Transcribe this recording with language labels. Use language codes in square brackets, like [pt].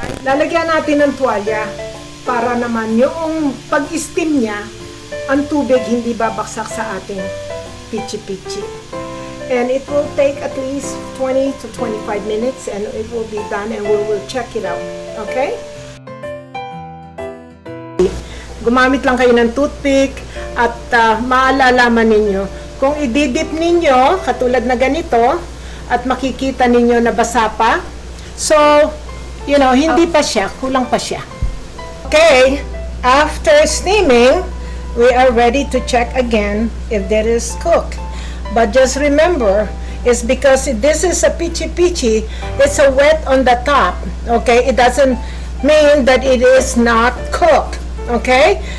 [tl] Lalagyan natin ng tuwalya para naman yung pag-steam niya, ang tubig hindi babaksak sa ating Pichi Pichi. [en] And it will take at least 20 to 25 minutes and it will be done and we will check it out. Okay? [tl] Gumamit lang kayo ng toothpick at maalalaman ninyo kung ididip ninyo katulad na ganito at makikita ninyo na basa pa. [en] So, you know, [tl] hindi pa siya, kulang pa siya. [en] Okay, after steaming, we are ready to check again if that is cooked. But just remember, it's because this is a Pichi Pichi, it's a wet on the top, okay? It doesn't mean that it is not cooked, okay?